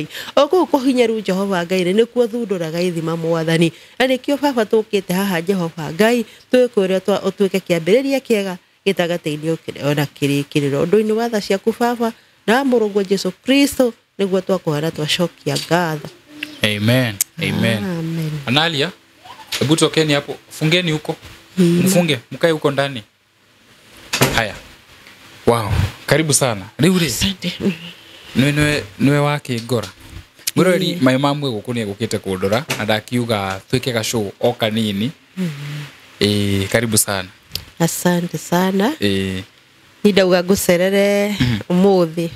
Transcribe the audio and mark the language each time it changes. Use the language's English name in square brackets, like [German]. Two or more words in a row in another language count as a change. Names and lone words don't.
[Kikuyu] O kũu kũhinyaru Jehova Ngai nĩkuo thundũraga ithima Mwathani. Na nĩkĩo Baba tũkĩte haha Jehova Ngai twĩkwĩre ũtuĩke kĩambĩrĩria kĩega gĩtagatĩinio ona kĩrĩkĩrĩro ũndũ-inĩ wa tha ciaku Baba na mũrũgwo Jesũ Kristo nĩguo twakũhana twacokia ngatho. Amen. Amen. [Swahili] Analia, hebu tokeni hapo, fungeni huko. Mfunge, mkae huko ndani. Haya. Wow, karibu sana. [Kikuyu] Rĩu rĩ. Niwe wake ngora. Mwĩroreri mai mamwe gũkũ nĩ egũkĩte kũndora na ndakiuga twĩke ga show o kanini. [Swahili] Karibu sana. Asante sana. [Kikuyu] Nindauga ngũcerere ũmũthĩ.